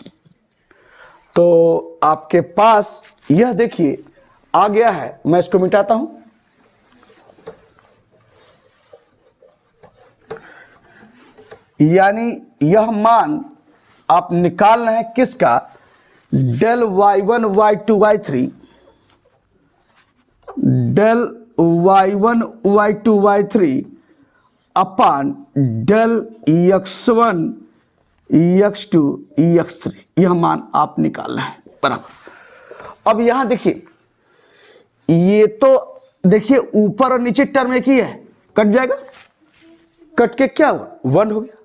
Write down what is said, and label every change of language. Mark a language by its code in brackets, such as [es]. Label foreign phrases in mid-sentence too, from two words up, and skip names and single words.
[hi] तो आपके पास यह देखिए आ गया है, मैं इसको मिटाता हूं। यानी यह मान आप निकालना है किसका, del y1 y2 y3 del y1 y2 y3 अपान del x1 x2 x3, यह मान आप निकालना है बराबर। अब यहां देखिए ये तो देखिए ऊपर और नीचे टर्म एक ही है, कट जाएगा, कट के क्या हुआ 1 हो गया।